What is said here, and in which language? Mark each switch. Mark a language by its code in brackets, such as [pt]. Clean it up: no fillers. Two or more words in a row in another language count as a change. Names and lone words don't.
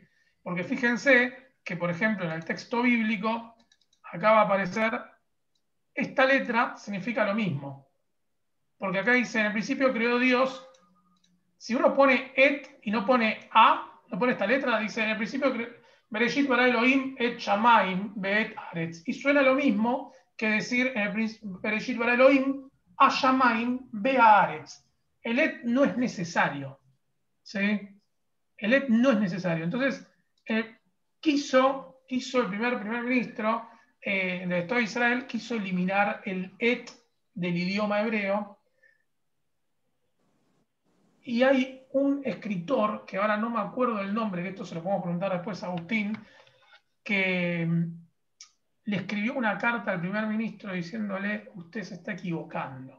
[es] Porque fíjense que, por ejemplo, en el texto bíblico, acá va a aparecer, esta letra significa lo mismo, porque acá dice, en el principio creó Dios. Si uno pone et y no pone a, no pone esta letra, dice en el principio [he] בראשית ברא אלהים את השמים ואת הארץ. [es] Y suena lo mismo que decir en el [he] בראשית ברא אלהים השמים והארץ. [es] el et no es necesario. ¿Sí? El et no es necesario. Entonces, quiso el primer ministro del Estado de Israel, quiso eliminar el et del idioma hebreo. Y hay un escritor, que ahora no me acuerdo el nombre, que esto se lo podemos preguntar después a Agustín, que le escribió una carta al primer ministro diciéndole: usted se está equivocando.